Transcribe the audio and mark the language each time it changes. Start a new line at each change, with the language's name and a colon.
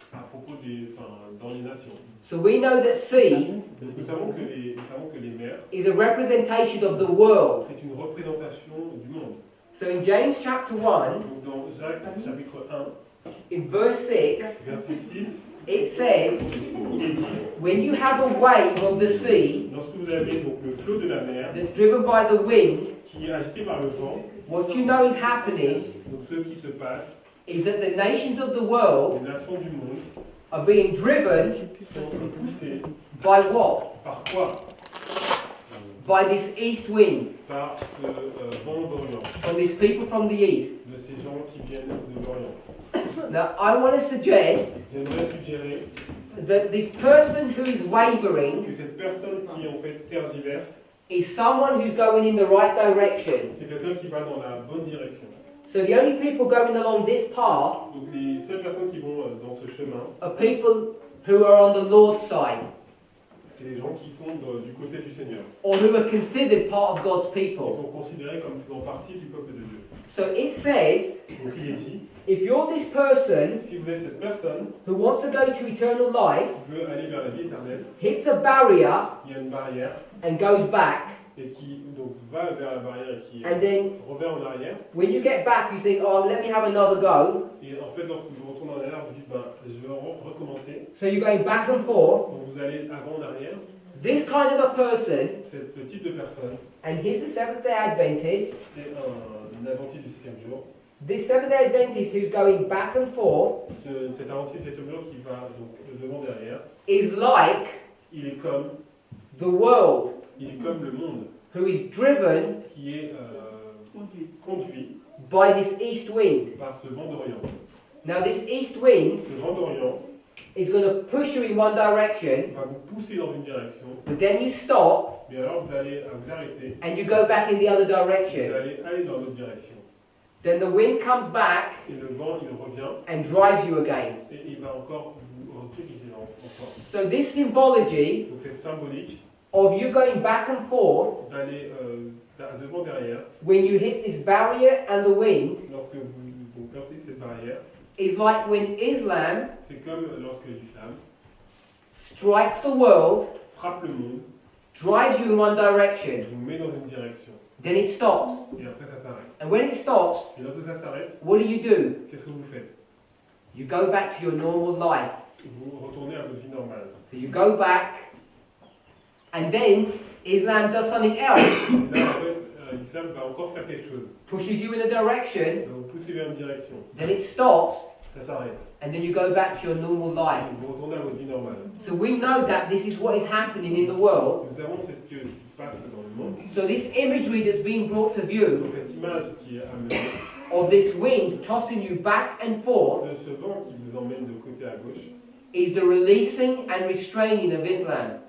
French: à propos dans les nations.
English: So we know that sea
French: Donc nous savons que les mers,
English: is a representation of the world.
French: c'est une représentation du monde.
English: So in James chapter 1,
French: Donc dans Jacques chapitre 1,
English: in verse 6,
French: verset 6,
English: it says,
French: il est dit,
English: when you have a wave of the sea
French: lorsque vous avez donc le flot de la mer
English: that's driven by the wind,
French: qui est agité par le vent,
English: what you know is happening
French: donc ce qui se passe,
English: is that the nations of the world
French: les nations du monde
English: are being driven
French: sont poussées
English: by what?
French: par quoi?
English: By this east wind,
French: Par ce vent d'Orient,
English: from these people from the east.
French: de ces gens qui viennent de l'Orient.
English: Now, I want to suggest
French: J'aimerais suggérer
English: that this person who is wavering
French: que cette personne qui en fait tergiverse,
English: is someone who's going in the right direction.
French: c'est quelqu'un qui va dans la bonne direction.
English: So the only people going along this path
French: Donc les seules personnes qui vont dans ce chemin,
English: are people who are on the Lord's side,
French: c'est les gens qui sont du côté du Seigneur.
English: or who are considered part of God's
French: Ils
English: people.
French: sont considérés comme faisant partie du peuple de Dieu.
English: So it says,
French: Donc il est dit,
English: if you're this person
French: si vous êtes cette personne
English: who wants to go to eternal life,
French: qui veut aller vers la vie éternelle,
English: hits a barrier
French: il y a une barrière
English: and goes back,
French: et qui donc va vers la barrière et qui
English: and then
French: revient en arrière.
English: when you get back you think, oh, let me have another go.
French: Et en fait, lorsque vous retournez en arrière, vous dites, je vais recommencer.
English: So you're going back and forth.
French: Donc vous allez avant en arrière.
English: This kind of a person,
French: Ce type de personne,
English: and he's a Seventh-day Adventist,
French: c'est un adventiste du 7e jour.
English: This Seventh-day Adventist who's going back and forth
French: Cet avancier, cet mur qui va donc devant derrière,
English: is like
French: il est comme
English: the world
French: le monde
English: who is driven
French: qui est conduit
English: by this east wind.
French: par ce vent d'Orient.
English: Now this east wind
French: Ce vent d'Orient
English: is going to push you in one direction,
French: va vous pousser dans une direction,
English: but then you stop
French: mais alors vous allez vous arrêter,
English: and you go back in the other
French: vous
English: direction.
French: allez aller dans l'autre direction.
English: Then the wind comes back
French: Et le vent, il revient
English: and drives you again.
French: et il va encore vous rediriger encore.
English: So this symbology
French: Donc c'est symbolique
English: of you going back and forth
French: d'aller devant derrière
English: when you hit this barrier and the wind
French: lorsque vous heurtez cette barrière.
English: is like when Islam
French: C'est comme lorsque l'islam
English: strikes the world,
French: frappe le monde,
English: drives you in one direction,
French: vous met dans une direction
English: then it stops.
French: et après ça s'arrête.
English: And when it stops,
French: Et lorsque ça s'arrête,
English: what do?
French: qu'est-ce que vous faites?
English: You go back to your normal life.
French: Vous retournez à votre vie normale.
English: So you go back, and then Islam does something else,
French: Et là, en fait, l'islam va encore faire quelque chose.
English: pushes you in a direction,
French: Il va vous pousser vers une direction.
English: then it stops,
French: Ça s'arrête.
English: and then you go back to your normal life.
French: Et vous retournez à votre vie normale.
English: So we know that this is what is happening in the world.
French: Nous savons c'est ce qui se passe dans le monde.
English: So this imagery that's being brought to view
French: Donc cette image qui est amenée
English: of this wind tossing you back and forth
French: de ce vent qui vous emmène de côté à gauche,
English: is the releasing and restraining of Islam.